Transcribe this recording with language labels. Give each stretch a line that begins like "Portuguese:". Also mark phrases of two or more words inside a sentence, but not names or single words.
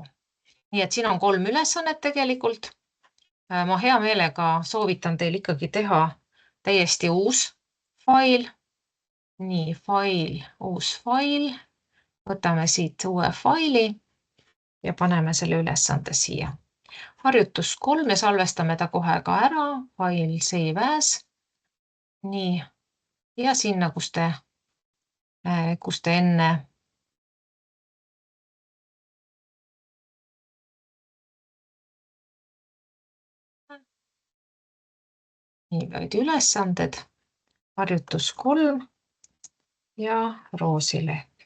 Estonian: Nii et siin on 3 ülesannet tegelikult. Ma hea meelega soovitan teil ikkagi teha täiesti uus fail. Nii, fail, uus fail. Võtame siit uue faili ja paneme selle ülesande siia. Harjutus 3 ja salvestame ta kohe ka ära. Fail
English: save as.
Estonian: Nii, ja sinna, kus te enne nii võidi ülesanded, harjutus 3 ja roosileht.